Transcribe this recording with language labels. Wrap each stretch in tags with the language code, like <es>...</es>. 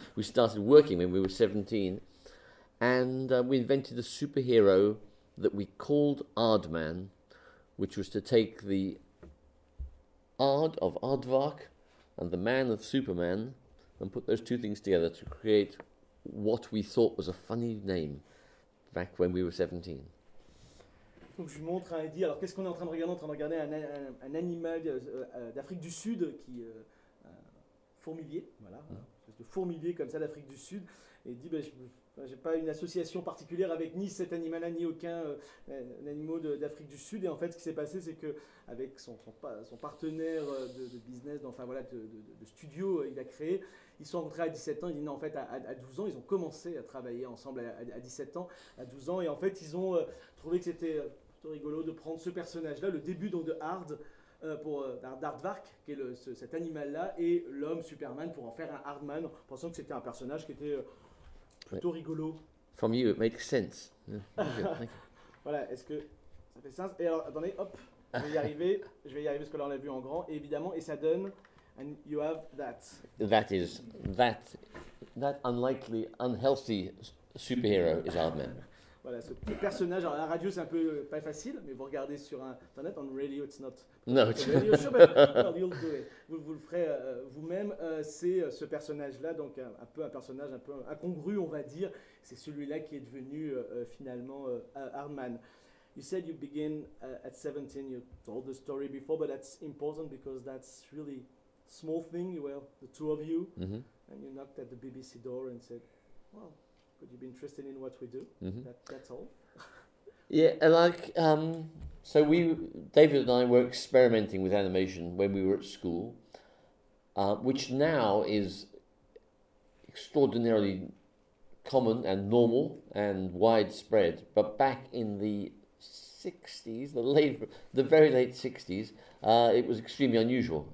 <en>We started working when we were 17, and we invented a superhero that we called Aardman, which was to take the Aard of Aardvark and the man of Superman and put those two things together to create what we thought was a funny name back when we were 17.</en> <fr>Donc je montre un Eddie. Alors qu'est-ce qu'on est en train de regarder? On est en train de regarder un animal d'Afrique du Sud qui est fourmilier, voilà, de fourmilier comme ça d'Afrique du Sud. Et dit, ben, j'ai pas une association particulière avec ni cet animal-là ni aucun animal d'Afrique du Sud. Et en fait, ce qui s'est passé, c'est que avec son partenaire de business, enfin voilà, de studio, il a créé. Ils sont rentrés à 17 ans, ils disent non, en fait à 12 ans, ils ont commencé à travailler ensemble à 17 ans, à 12 ans, et en fait ils ont trouvé que c'était plutôt rigolo de prendre ce personnage-là, le début donc de Aard, d'Aardvark, qui est cet animal-là, et l'homme Superman pour en faire un Aardman, pensant que c'était un personnage qui était plutôt rigolo.</fr> <en>From you, it makes sense.</en> <fr>Voilà, est-ce que ça fait sens? Et alors, attendez, hop, je vais y arriver parce que là on l'a vu en grand, et évidemment, et ça donne.</fr> <en>And you have that. That is that unlikely, unhealthy superhero is Aardman.</en> <fr>Voilà, ce personnage. Alors, la radio, c'est un peu pas facile, mais vous regardez sur internet,</fr> <en>on radio, it's not. No, radio show, but you'll do it.</en> <fr>Vous le ferez vous-même. C'est ce personnage-là, donc un personnage un peu incongru, on va dire. C'est celui-là qui est devenu finalement Aardman.</fr> <en>You said you begin at 17. You told the story before, but that's important because that's really small thing, you were the two of you, mm-hmm. and you knocked at the BBC door and said, well, could you be interested in what we do? Mm-hmm. That's all. Yeah, like, so we, David and I were experimenting with animation when we were at school, which now is extraordinarily common and normal and widespread, but back in the 60s, the very late 60s, it was extremely unusual.</en>